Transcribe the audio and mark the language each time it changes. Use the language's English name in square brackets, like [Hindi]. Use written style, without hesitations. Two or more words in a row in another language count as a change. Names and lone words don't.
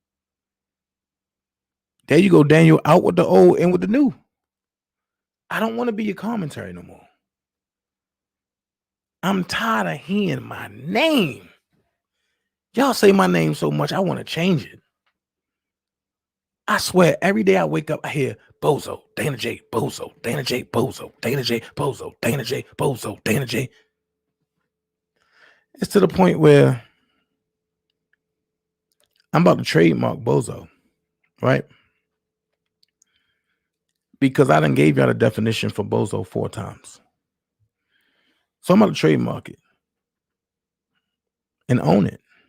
[English] There you go, Daniel, out with the old and with the new. I don't want to be your commentary no more. I'm tired of hearing my name. Y'all say my name so much, I want to change it. I swear, every day I wake up, I hear Bozo, Dana J, Bozo, Dana J, Bozo, Dana J, Bozo, Dana J, Bozo, Dana J. It's to the point where I'm about to trademark Bozo, right? because I done gave y'all the definition for bozo 4 times. So I'm going to trademark it and own it.